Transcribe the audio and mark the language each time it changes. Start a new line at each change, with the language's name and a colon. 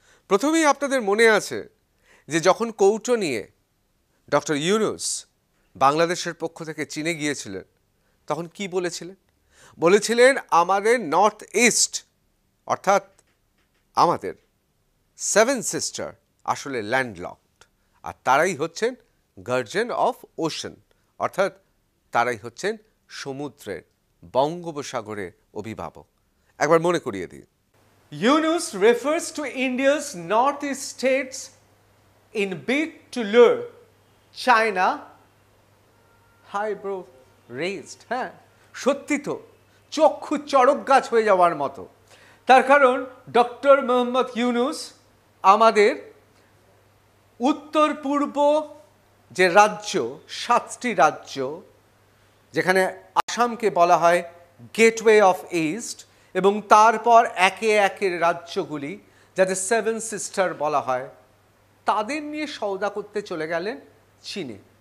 Bangla: প্রথমেই আপনাদের মনে আছে যে যখন কৌটো নিয়ে ডক্টর ইউনুস বাংলাদেশের পক্ষ থেকে চীনে গিয়েছিলেন, তখন কি বলেছিলেন আমাদের নর্থ ইস্ট, অর্থাৎ আমাদের 7 সিস্টার আসলে ল্যান্ডলকড, আর তারাই হচ্ছেন
English: guardian of ocean,
Bangla: অর্থাৎ তারাই হচ্ছেন সমুদ্রের, বঙ্গোপসাগরের অভিভাবক। একবার মনে করিয়ে দিই,
English: Yunus refers to India's northeast states in bid to lure China eyebrow raised.
Bangla: হ্যাঁ, সত্যি তো, চক্ষু চড়ক গাছ হয়ে যাওয়ার মতো। তার কারণ ডক্টর মোহাম্মদ ইউনুস আমাদের উত্তর পূর্ব যে রাজ্য, 7টি রাজ্য, যেখানে আসামকে বলা হয়
English: gateway of east,
Bangla: এবং তারপর একে একে রাজ্যগুলি যাদের 7 সিস্টার বলা হয়, তাদের নিয়ে সওদা করতে চলে গেলেন চীনে।